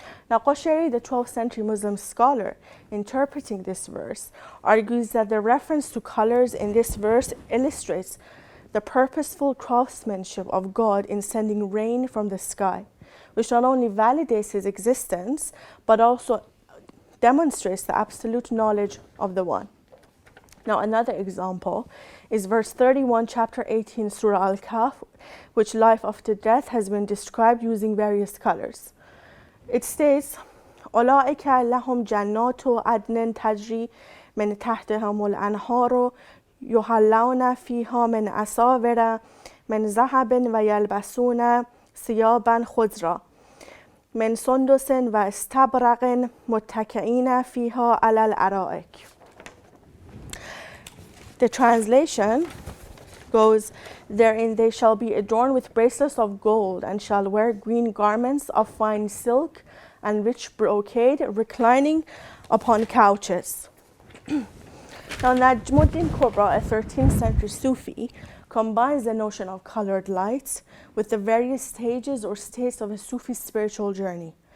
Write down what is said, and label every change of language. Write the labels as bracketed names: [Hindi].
[English] Now, Qushayri, the 12th century Muslim scholar, interpreting this verse, argues that the reference to colors in this verse illustrates the purposeful craftsmanship of God in sending rain from the sky, which not only validates his existence, but also demonstrates the absolute knowledge of the One. Now another example is verse 31, chapter 18, Surah Al-Kahf, which life after death has been described using various colors. It states, [Arabic] أولئك لهم جنات عدن تجري من تحتهم الأنهار يحلون فيها من أساور من ذهب ويلبسون ثيابا خضرا من سندس واستبرق متكئين فيها على الأرائك. [English] The translation goes, therein they shall be adorned with bracelets of gold and shall wear green garments of fine silk and rich brocade, reclining upon couches. Now Najmuddin Kubra, a 13th century Sufi, combines the notion of colored lights with the various stages or states of a Sufi's spiritual journey.